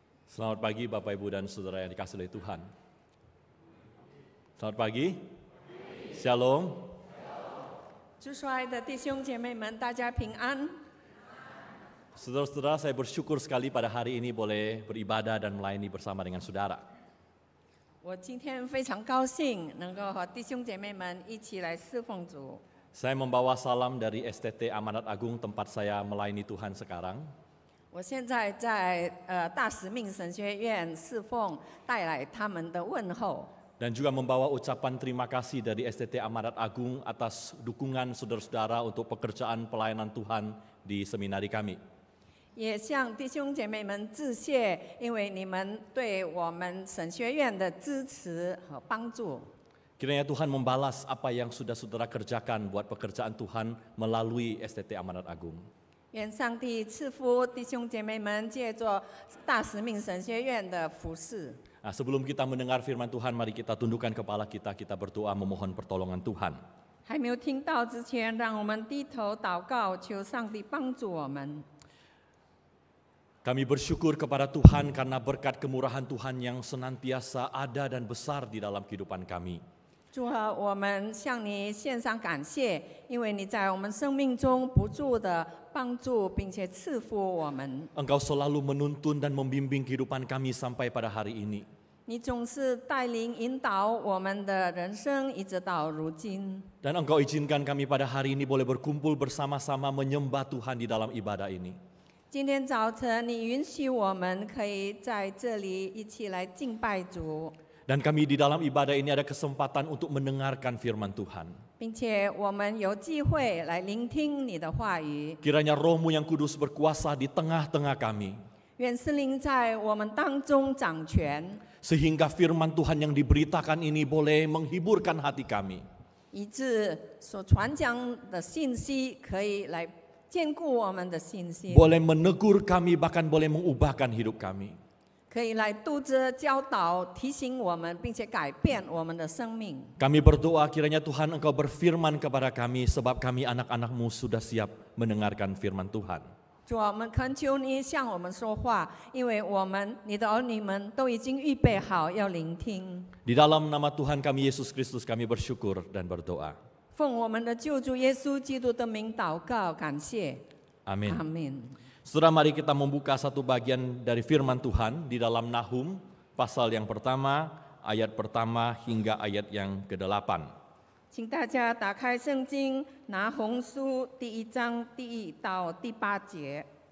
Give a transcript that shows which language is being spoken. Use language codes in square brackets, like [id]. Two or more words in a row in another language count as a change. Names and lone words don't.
[id] Selamat pagi Bapak Ibu dan Saudara yang dikasihi oleh Tuhan. Selamat pagi. Shalom. [zh] 主所爱的弟兄姐妹们，大家平安。 [id] Saudara-saudara, saya bersyukur sekali pada hari ini boleh beribadah dan melayani bersama dengan saudara. [zh] 我今天非常高兴能够和弟兄姐妹们一起来侍奉主。 [id] Saya membawa salam dari STT Amanat Agung tempat saya melayani Tuhan sekarang. [zh] 我现在在大使命神学院侍奉，带来他们的问候。 [id] Dan juga membawa ucapan terima kasih dari STT Amanat Agung atas dukungan saudara-saudara untuk pekerjaan pelayanan Tuhan di seminari kami. [zh] 也向弟兄姐妹们致谢，因为你们对我们神学院的支持和帮助。 [id] Kiranya Tuhan membalas apa yang sudah saudara kerjakan buat pekerjaan Tuhan melalui STT Amanat Agung. [zh] 愿上帝赐福弟兄姐妹们，借着大使命神学院的服侍。 [id] Nah, sebelum kita mendengar firman Tuhan, mari kita tundukkan kepala kita berdoa memohon pertolongan Tuhan. [zh] 还没有听到之前，让我们低头祷告，求上帝帮助我们。 [id] Kami bersyukur kepada Tuhan karena berkat kemurahan Tuhan yang senantiasa ada dan besar di dalam kehidupan kami. [zh] 主啊，我们向你献上感谢，因为你在我们生命中不住的帮助，并且赐福我们。 [id] Engkau selalu menuntun dan membimbing kehidupan kami sampai pada hari ini. [zh] 你总是带领引导我们的人生，一直到如今。 [id] Dan Engkau izinkan kami pada hari ini boleh berkumpul bersama-sama menyembah Tuhan di dalam ibadah ini. [zh] 今天早晨，你允许我们可以在这里一起来敬拜主， [id] Dan kami di dalam ibadah ini ada kesempatan untuk mendengarkan firman Tuhan. [zh] 并且我们有机会来聆听你的话语。 [id] Kiranya Roh-Mu yang kudus berkuasa di tengah-tengah kami. [zh] 愿圣灵在我们当中掌权， [id] Sehingga firman Tuhan yang diberitakan ini boleh menghiburkan hati kami. [zh] 以致所传讲的信息可以来坚固我们的信心， [id] Boleh menegur kami, bahkan boleh mengubahkan hidup kami. [zh] 可以来督责、教导、提醒我们，并且改变我们的生命。 [id] Kami berdoa kiranya Tuhan Engkau berfirman kepada kami sebab kami anak-anak-Mu sudah siap mendengarkan firman Tuhan. [zh] 主啊，我们恳求你向我们说话，因为我们你的儿女们都已经预备好要聆听。 [id] Di dalam nama Tuhan kami Yesus Kristus kami bersyukur dan berdoa. [zh] 奉我们的救主耶稣基督的名祷告，感谢。 [id] Amin. [zh] 阿门。 [id] Saudara, mari kita membuka satu bagian dari firman Tuhan di dalam Nahum pasal yang pertama, ayat pertama hingga ayat yang ke-8. [zh] 请大家打开圣经，拿红书第1章第1到第8节。